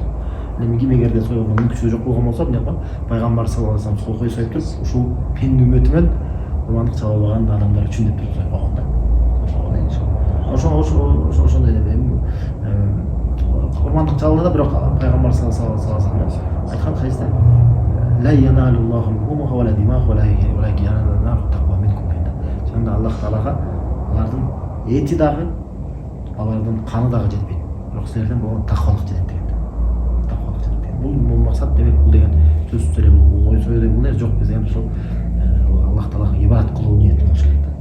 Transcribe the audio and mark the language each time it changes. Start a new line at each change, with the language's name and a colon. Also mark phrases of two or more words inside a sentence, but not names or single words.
Kyrgyz: Эми ким эгерде сойгондо мүмкүнчүлүгү жок болгон болсо, эмне кылган? Пайгамбар
Arabic: صلى الله عليه وسلم
Kyrgyz: кой союп туруп, ушул пенде үммөтү менен курмандык чала албаган адамдар үчүн деп туруп союп койгон да. Ошондой эми курмандык чалууда бирок пайгамбар
Arabic: صلى الله عليه وسلم
Kyrgyz: айткан хадисте
Arabic: لا ينال الله لحومها ولا دماغها ولكن ينال التقوى منكم.
Kyrgyz: Сонда Аллах Таалага алардын эти дагы, алардын каны дагы жетпейт. Бирок силерден болгон таквалык жетет деген. Таквалык жетет деген. Бул максат демек бул деген сөзсүз эле бул ой сой деген нерсе жок. Биз эми ошол Аллах Таалага ибадат кылуу ниетин кылыш керек да.